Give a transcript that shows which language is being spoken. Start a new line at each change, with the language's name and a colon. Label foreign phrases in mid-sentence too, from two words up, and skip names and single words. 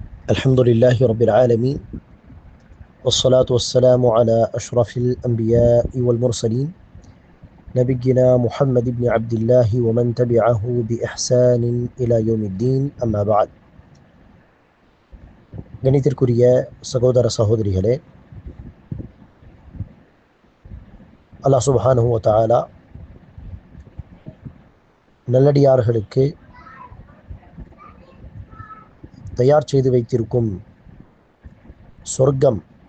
Arabic: الحمد لله رب العالمين والصلاة والسلام على أشرف الأنبياء والمرسلين نبينا محمد بن عبد الله ومن تبعه بإحسان إلى يوم الدين أما بعد
Tamil: கணித்திற்குரிய சகோதர சகோதரிகளே,
Arabic: الله سبحانه وتعالى
Tamil: நல்லடியார்களுக்கு தயார் செய்து வைத்திருக்கும் சொர்க்கம்